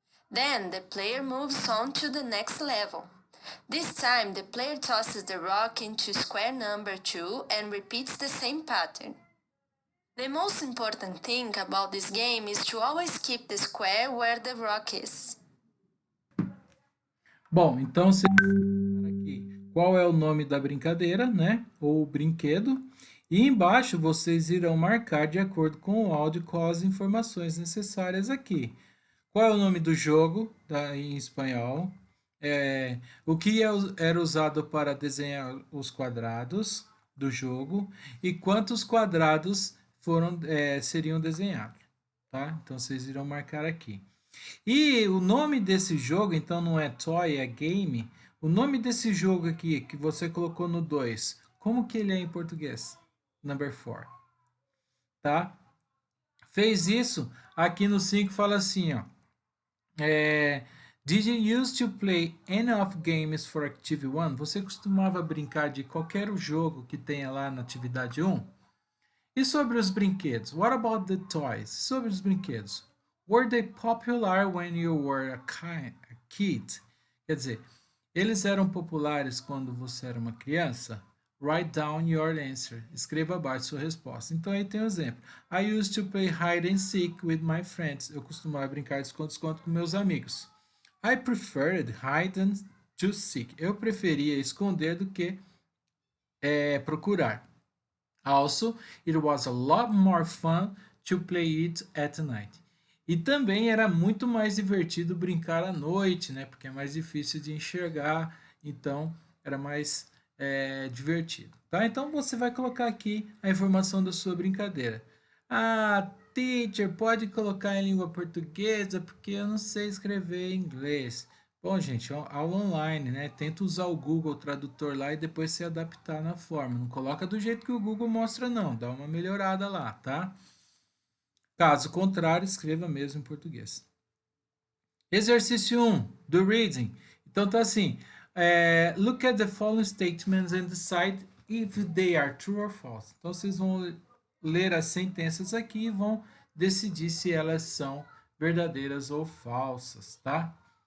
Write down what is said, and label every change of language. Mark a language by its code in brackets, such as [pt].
[en] Then the player moves on to the next level. This time the player tosses the rock into square number 2 and repeats the same pattern. The most important thing about this game is to always keep the square where the rock is. [pt] Bom, então você aqui qual é o nome da brincadeira, né? Ou brinquedo. E embaixo vocês irão marcar de acordo com o áudio com as informações necessárias aqui. Qual é o nome do jogo em espanhol? O que era usado para desenhar os quadrados do jogo e quantos quadrados seriam desenhados, tá? Então vocês irão marcar aqui. E o nome desse jogo, então não é toy, é game. O nome desse jogo aqui que você colocou no 2, como que ele é em português? [en] Number 4, [pt] tá? Fez isso, aqui no 5 fala assim, ó. [en] Did you used to play any of games for Activity 1? [pt] Você costumava brincar de qualquer jogo que tenha lá na atividade 1? E sobre os brinquedos? [en] What about the toys? [pt] Sobre os brinquedos. [en] Were they popular when you were a kid? [pt] Quer dizer, eles eram populares quando você era uma criança? [en] Write down your answer. [pt] Escreva abaixo sua resposta. Então aí tem um exemplo. [en] I used to play hide and seek with my friends. [pt] Eu costumava brincar de esconde-esconde com meus amigos. [en] I preferred hide and to seek. [pt] Eu preferia esconder do que procurar. [en] Also, it was a lot more fun to play it at night. [pt] E também era muito mais divertido brincar à noite, né? Porque é mais difícil de enxergar, então era mais divertido. Tá? Então você vai colocar aqui a informação da sua brincadeira. Ah, teacher, pode colocar em língua portuguesa porque eu não sei escrever em inglês. Bom, gente, aula online, né? Tenta usar o Google Tradutor lá e depois se adaptar na forma. Não coloca do jeito que o Google mostra, não. Dá uma melhorada lá, tá? Caso contrário, escreva mesmo em português. Exercício 1 do reading. Então tá assim. [en] Look at the following statements and decide if they are true or false. [pt] Então vocês vão ler as sentenças aqui e vão decidir se elas são verdadeiras ou falsas, tá?